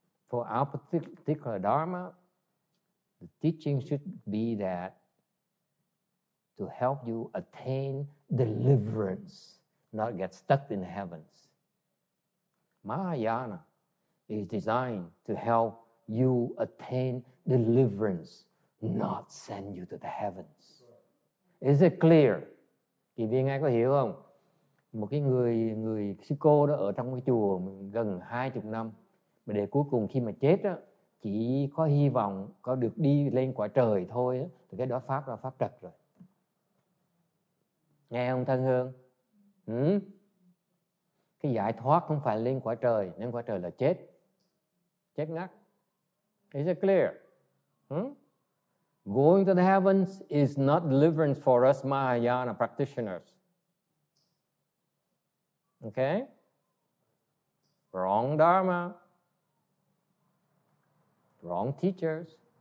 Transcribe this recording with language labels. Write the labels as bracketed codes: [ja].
[en] For our particular Dharma, the teaching should be that to help you attain deliverance, not get stuck in the heavens. Mahayana is designed to help you attain deliverance, not send you to the heavens. Is it clear? [vi] Kỳ viên ai có hiểu không? Một cái người sư cô đó ở trong cái chùa gần 20 năm, mà để cuối cùng khi mà chết á, chỉ có hy vọng có được đi lên quả trời thôi á, thì cái đó pháp là pháp trật rồi. Nghe không Thân Hương? Cái giải thoát không phải lên quả trời, lên quả trời là chết ngắt. [en] Is it clear? Going to the heavens is not deliverance for us Mahayana practitioners. Okay? wrong dharma, wrong teachers.